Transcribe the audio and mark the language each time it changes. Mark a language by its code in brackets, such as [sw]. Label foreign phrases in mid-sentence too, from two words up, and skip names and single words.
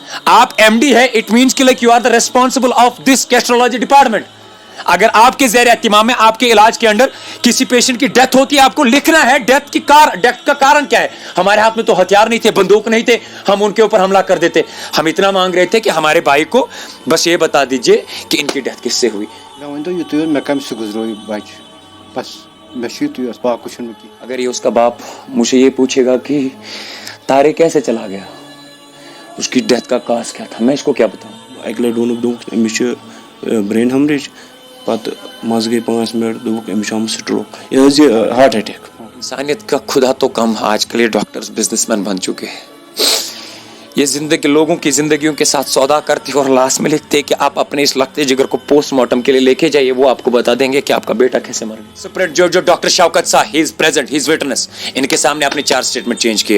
[ur] آپ MD ہے, [en] it means کہ like you are the responsible of this gastrology department. [ur] اگر آپ کے زیر اہتمام میں آپ کے علاج کے اندر کسی پیشنٹ کی ڈیتھ ہوتی ہے, آپ کو لکھنا ہے ڈیتھ کا کارن کیا ہے. ہمارے ہاتھ میں تو ہتھیار نہیں تھے, بندوق نہیں تھے, ہم ان کے اوپر حملہ کر دیتے. ہم اتنا مانگ رہے تھے کہ ہمارے بھائی کو بس یہ بتا دیجئے کہ ان کی ڈیتھ کس سے ہوئی. اگر یہ اس کا باپ مجھے یہ پوچھے گا کہ تارے کیسے چلا گیا, اس کی ڈیتھ کا کاز کیا تھا, میں اس کو کیا بتاؤں. [ks] اکہ لٹہ وونک امس [en] brain hemorrhage, [ks] پتہ مز گئی 5 منٹ, دوک امس آمت سٹروک, [ur] یہ [en] heart attack. [ur] انسانیت کا خدا تو کم, آج کل یہ [en] doctors business man [ur] بن چکے ہیں. یہ زندگی لوگوں کی زندگیوں کے ساتھ سودا کرتی ہے اور لاسٹ میں لکھتے کہ آپ اپنے اس لگتے جگر کو [en] post mortem [ur] کے لیے لے کے جائیے, وہ آپ کو بتا دیں گے کہ آپ کا بیٹا کیسے مر گیا. سپرنٹ جو ڈاکٹر شوکت صاحب, [en] he is present, he is witness, [ur] ان کے سامنے اپنے 4 [en] statement change [ur] کیے.